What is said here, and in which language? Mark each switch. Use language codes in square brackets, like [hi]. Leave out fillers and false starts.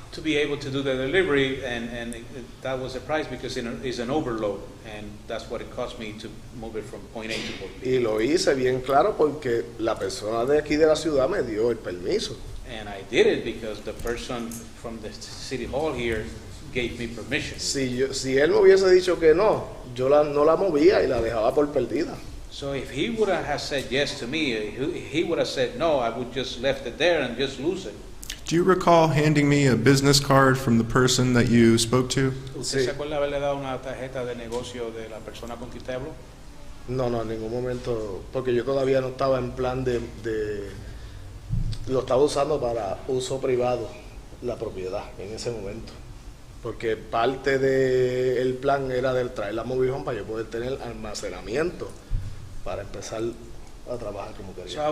[en] to be able to do the delivery, and that was the price because it's an overload, and that's what it cost me to move it from point A to point B. [es] Y lo hice bien claro porque la persona de aquí de la ciudad me dio el permiso. [en] And I did it because the person from the city hall here gave me permission. [es] Si él me hubiese dicho que no, yo no la movía y la dejaba por perdida. [en] So if he would have said yes to me, he would have said no, I would just left it there and just lose it. Do you recall handing me a business card from the person that you spoke to? [es] ¿Usted se acuerda haberle dado una tarjeta de negocio de la persona con quien te habló? No, en ningún momento, porque yo todavía no estaba en plan lo estaba usando para uso privado, la propiedad, en ese momento. Porque parte del plan era de traer la mobile home para yo poder tener almacenamiento para empezar a trabajar como quería.